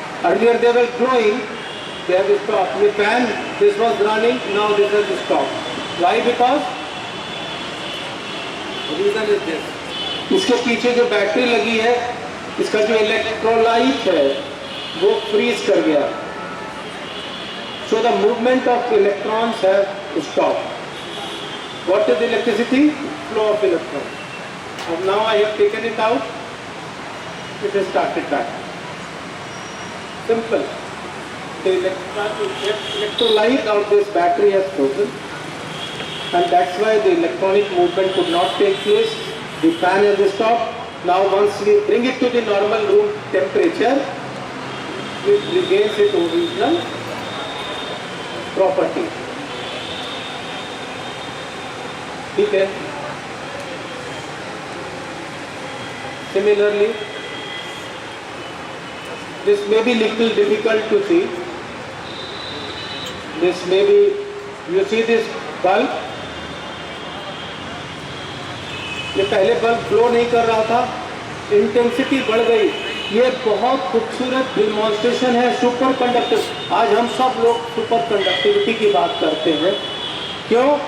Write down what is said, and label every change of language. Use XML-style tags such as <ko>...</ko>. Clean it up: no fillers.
<en>Earlier they were glowing, they have stopped. The fan, this was running, now this has stopped. Why? Because reason is this.</en> <hi>इसके पीछे जो battery लगी है, इसका जो electrolyte है वो फ्रीज कर गया।</hi> <en>So the movement of electrons has stopped. What is electricity? Flow of electrons. And now I have taken it out. It has started back. Simple. The electrolyte of this battery has frozen, and that's why the electronic movement could not take place. The fan has stopped. Now once we bring it to the normal room temperature, it regains its original property.</en> <hi>ठीक है,</hi> <en>similarly this may be little difficult to see. This may be, you see this bulb,</en> <hi>ये पहले bulb flow नहीं कर रहा था, intensity बढ़ गई। ये बहुत खूबसूरत डिमॉन्स्ट्रेशन है सुपर कंडक्टिव। आज हम सब लोग सुपर कंडक्टिविटी की बात करते हैं, क्यों?</hi>